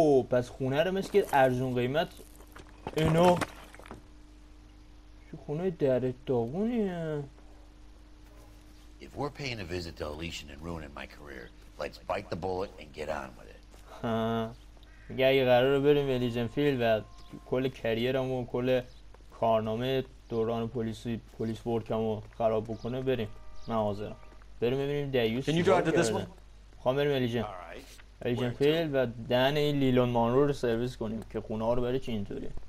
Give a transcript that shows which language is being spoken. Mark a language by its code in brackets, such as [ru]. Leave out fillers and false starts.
[fa] پس خونه رو مثل که ارزون قیمت اینو چه خونه در داغونیه. [en] If we're paying a visit to Elysian and ruining my career, let's bite the bullet and get on with it. [fa] میگه اگه قراره بریم الیژن فیلد و کل کریرمو و کل کارنامه دوران پلیس ورکمو خراب بکنه بریم. من حاضرم. بریم ببینیم دیوس چی کرده. میخوام بریم الیژن فیلد و دهن این لیلون مانرو رو سرویس کنیم که خونه ها رو بره چی اینطوری.